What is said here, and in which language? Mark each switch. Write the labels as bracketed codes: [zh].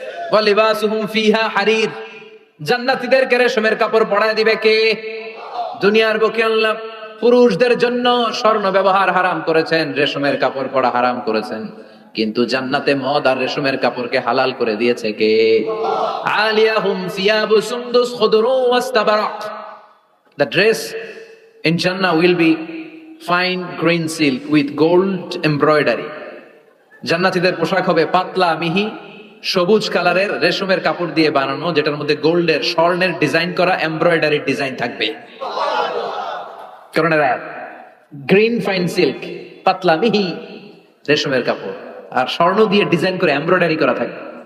[ar] ওয়া লিবাসুহুম ফিহা হারির, [bn] জান্নাতীদেরকে রেশমের কাপড় পরায় দিবে কে? দুনিয়ার বুকে আল্লাহ পুরুষদের জন্য স্বর্ণ ব্যবহার হারাম করেছেন, রেশমের কাপড় পরা হারাম করেছেন, কিন্তু জান্নাতে মদ আর রেশমের কাপড়কে হালাল করে দিয়েছে কে? [ar] আলিয়াহুম সিয়াবু সুন্দুস খুদরু ওয়াস্তাবারাক। [en] The dress in Jannah will be fine green silk with gold embroidery. [bn] জান্নাতীদের পোশাক হবে পাতলা মিহি সবুজ কালারের রেশমের কাপড় দিয়ে বানানো, যেটার মধ্যে গোল্ডের, স্বর্ণের ডিজাইন করা এমব্রয়ডারি ডিজাইন থাকবে। কারণ এরা [en] green fine silk, [bn] পাতলা মিহি রেশমের কাপড়, আর স্বর্ণ দিয়ে ডিজাইন করে এমব্রয়ডারি করা থাকবে।